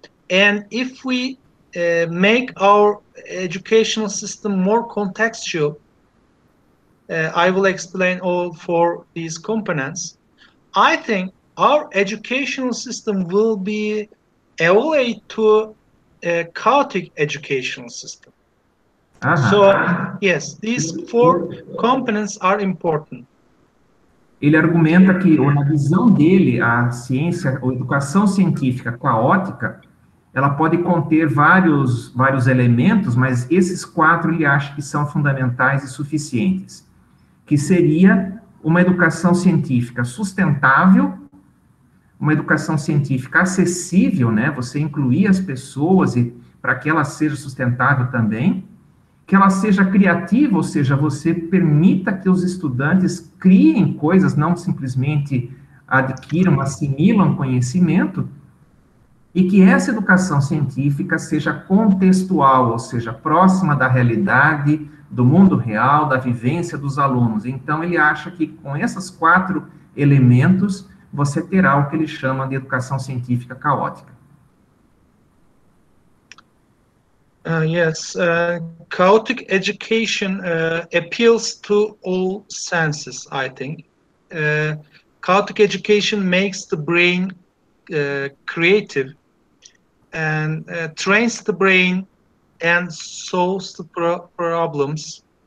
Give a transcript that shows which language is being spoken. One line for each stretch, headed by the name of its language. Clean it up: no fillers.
English: And if we make our educational system more contextual, I will explain all 4 these components. I think our educational system will be evaluated to a chaotic educational system. So, yes, these 4 components are important.
Portuguese: Ele argumenta que, na visão dele, a ciência, ou educação científica caótica, ela pode conter vários elementos, mas esses 4 ele acha que são fundamentais e suficientes, que seria uma educação científica sustentável, uma educação científica acessível, né? Você incluir as pessoas para que ela seja sustentável também, que ela seja criativa, ou seja, você permita que os estudantes criem coisas, não simplesmente adquiram, assimilam conhecimento, e que essa educação científica seja contextual, ou seja, próxima da realidade, do mundo real, da vivência dos alunos. Então, ele acha que com esses 4 elementos, você terá o que ele chama de educação científica caótica.
English: Yes, chaotic education appeals to all senses, I think. Chaotic education makes the brain creative and trains the brain and solves the problems.